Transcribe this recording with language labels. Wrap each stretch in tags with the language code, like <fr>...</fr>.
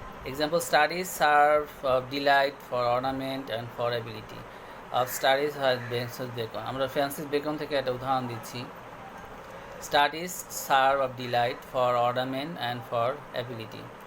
<en>Example, studies serve of delight for ornament and for ability. Of studies has Francis Bacon।</en> <bn>আমরা Francis Bacon থেকে একটা উদাহরণ দিচ্ছি।</bn> <en>Studies serve of delight for ornament and for ability।</en>